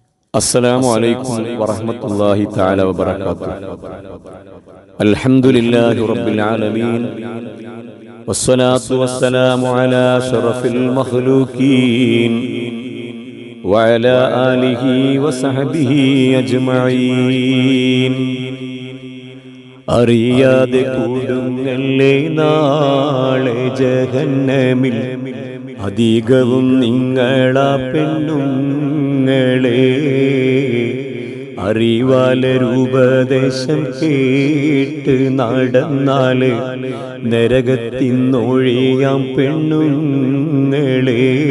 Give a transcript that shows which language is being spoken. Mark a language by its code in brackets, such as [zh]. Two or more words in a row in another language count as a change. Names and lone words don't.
[ar] السلام عليكم ورحمة الله تعالى وبركاته. الحمد لله رب العالمين والصلاة والسلام على شرف المخلوقين وعلى آله وصحبه أجمعين. [ml] അറിയാതെ കൂടുങ്ങല്ലേ നാളെ ജഹന്നമിൽ അധികവും നിങ്ങളാ പെണ്ണുങ്ങളെ. അറിവാലരൂപദേശം കേട്ട് നടന്നാല് നരകത്തിന്നൊഴിയാം പെണ്ണുങ്ങളെ.